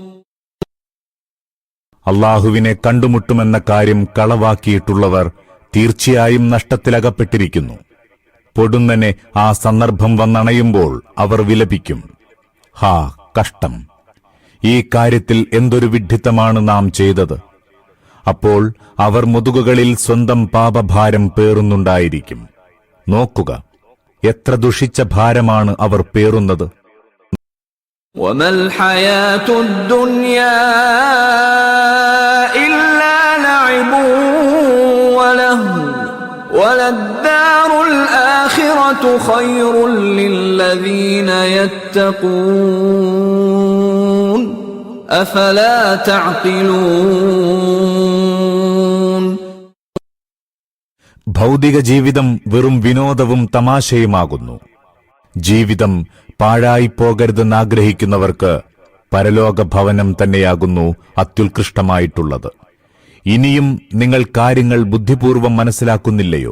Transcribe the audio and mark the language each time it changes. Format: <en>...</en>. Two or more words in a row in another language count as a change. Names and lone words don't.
<ml>അല്ലാഹുവിനെ കണ്ടുമുട്ടുമെന്ന കാര്യം കളവാക്കിയിട്ടുള്ളവർ തീർച്ചയായും നഷ്ടത്തിലകപ്പെട്ടിരിക്കുന്നു. പൊടുന്നനെ ആ സന്ദർഭം വന്നണയുമ്പോൾ അവർ വിലപിക്കും, ഹാ കഷ്ടം, ഈ കാര്യത്തിൽ എന്തൊരു വിഡ്ഢിത്തമാണ് നാം ചെയ്തത്. അപ്പോൾ അവർ മുതുകുകളിൽ സ്വന്തം പാപഭാരം പേറുന്നുണ്ടായിരിക്കും. നോക്കുക, എത്ര ദുഷിച്ച ഭാരമാണ് അവർ പേറുന്നത്.</ml> <ar>وَمَا الْحَيَاةُ الدُّنْيَا إِلَّا لَعِبٌ وَلَهْوٌ وَلَلدَّارُ الْآخِرَةُ خَيْرٌ لِّلَّذِينَ يَتَّقُونَ أَفَلَا تَعْقِلُونَ.</ar> <ml>ഭൗതിക ജീവിതം വെറും വിനോദവും തമാശയുമാകുന്നു. ജീവിതം പാഴായിപ്പോകരുതെന്നാഗ്രഹിക്കുന്നവർക്ക് പരലോക ഭവനം തന്നെയാകുന്നു അത്യുത്കൃഷ്ടമായിട്ടുള്ളത്. ഇനിയും നിങ്ങൾ കാര്യങ്ങൾ ബുദ്ധിപൂർവം മനസ്സിലാക്കുന്നില്ലയോ?</ml>